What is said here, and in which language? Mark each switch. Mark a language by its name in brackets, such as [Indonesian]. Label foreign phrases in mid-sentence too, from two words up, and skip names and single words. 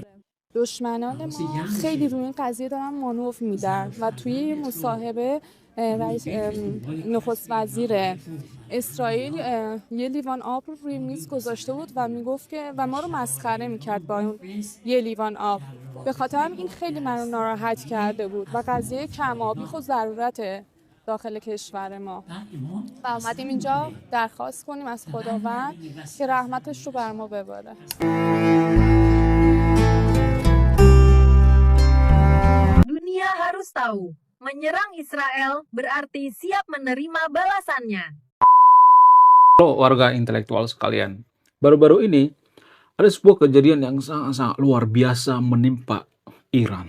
[Persian] دشمنان ما خیلی روی این قضیه دارن مانور میدن و توی مصاحبه نخست وزیر اسرائیل یه لیوان آب رو روی میز گذاشته بود و میگفت که و ما رو مسخره میکرد با اون یه لیوان آب. به خاطر این خیلی منو ناراحت کرده بود و قضیه کم آبی خود ضرورته داخل کشور ما و اومدیم اینجا درخواست کنیم از خداوند که رحمتش رو بر ما بباره. [Indonesian] Dunia harus tahu, menyerang Israel berarti siap menerima balasannya. Halo warga intelektual sekalian, baru-baru ini ada sebuah kejadian yang sangat-sangat luar biasa menimpa Iran.